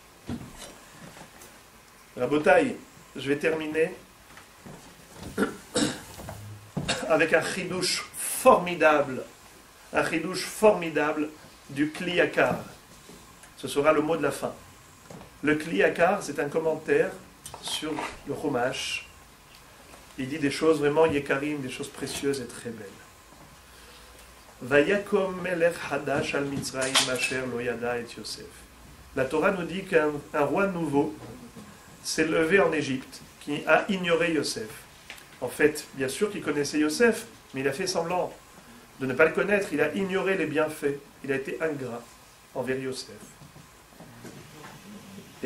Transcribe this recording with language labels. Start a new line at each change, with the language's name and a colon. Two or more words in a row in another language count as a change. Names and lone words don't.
French: Rabotai, je vais terminer avec un chidouche formidable du Kli Yakar. Ce sera le mot de la fin. Le Kli Yakar, c'est un commentaire sur le Chumash. Il dit des choses vraiment yekarim, des choses précieuses et très belles.
Hebrew: ויקם מלך חדש על מצרים אשר לא ידע את יוסף.
French: La Torah nous dit qu'un roi nouveau s'est levé en Égypte, qui a ignoré Yosef. En fait, bien sûr qu'il connaissait Yosef, mais il a fait semblant de ne pas le connaître. Il a ignoré les bienfaits. Il a été ingrat envers Yosef.